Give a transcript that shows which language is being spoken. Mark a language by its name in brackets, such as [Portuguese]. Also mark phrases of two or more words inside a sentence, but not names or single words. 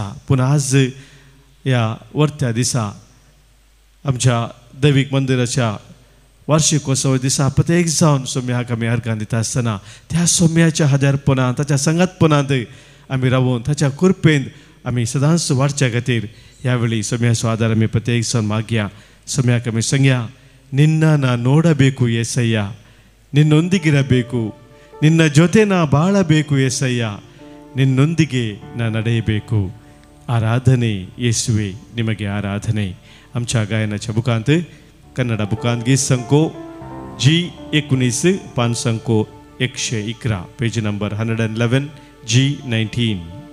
[Konkani] पूण आज ह्या वर्त्या दिसा आमच्या दैवीक मंदिराच्या वार्षिकोत्सव दिसा प्रत्येक जावन सोम्याक आमी अर्घां दिता आसतना त्या सोम्याच्या हाजारपणांत ताच्या संगतपणांत आमी रावून ताच्या कृपेन आमी सदांच वाडच्या खातीर ह्या वेळी सोम्याचो आदार आमी प्रत्येक जावन मागया. सोम्याक आमी सांगया, [Kannada] ನಿನ್ನ ನಾ ನೋಡಬೇಕು ಏಸಯ್ಯ, ನಿನ್ನೊಂದಿಗಿರಬೇಕು, ನಿನ್ನ ಜೊತೆ ನಾ ಬಾಳಬೇಕು ಏಸಯ್ಯ, ನಿನ್ನೊಂದಿಗೆ ನಾ ನಡೆಯಬೇಕು. ಆರಾಧನೆ ಯೇಸುವೆ ನಿಮಗೆ ಆರಾಧನೆ. [Konkani] आमच्या गायनाच्या बुकांत कन्नड बुकांत गीत संको G19 पान संको 111 [English] page number [Konkani] 111 G19.